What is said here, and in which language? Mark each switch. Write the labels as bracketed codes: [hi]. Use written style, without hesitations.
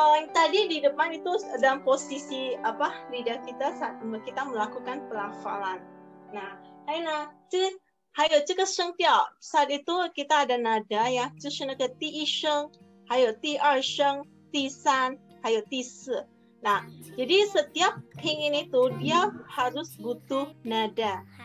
[id] Tadi di depan itu dalam posisi lidah kita saat kita melakukan pelafalan. [zh] Nah, 还有这个声调 [id] saat itu kita ada nada ya, [zh] 就是那个第一声，还有第二声，第三，还有第四. [id] Nah, jadi setiap pinyin itu dia harus butuh nada.